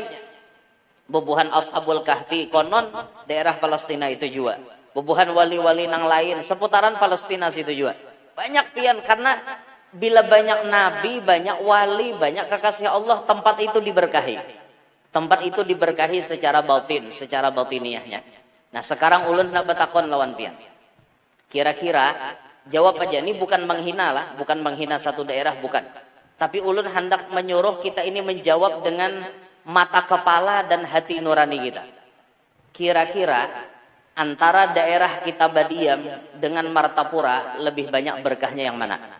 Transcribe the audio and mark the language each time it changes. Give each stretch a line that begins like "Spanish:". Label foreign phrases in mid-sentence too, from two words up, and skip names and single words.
Banjar: Bubuhan Ashabul Kahfi konon daerah Palestina itu juga. Bubuhan wali-wali nang lain seputaran Palestina situ juga. Banyak pian, karena bila banyak nabi, banyak wali, banyak kekasih Allah, tempat itu diberkahi.
Indonesian: Tempat itu diberkahi secara batin, secara batiniahnya.
Banjar: Nah, sekarang ulun nak batakon lawan pian. Kira-kira jawab aja, ini bukan menghina lah, bukan menghina satu daerah, bukan.
Indonesian: Tapi ulun hendak menyuruh kita ini menjawab dengan mata kepala dan hati nurani kita. Kira-kira antara daerah kita Badiam dengan Martapura lebih banyak berkahnya yang mana?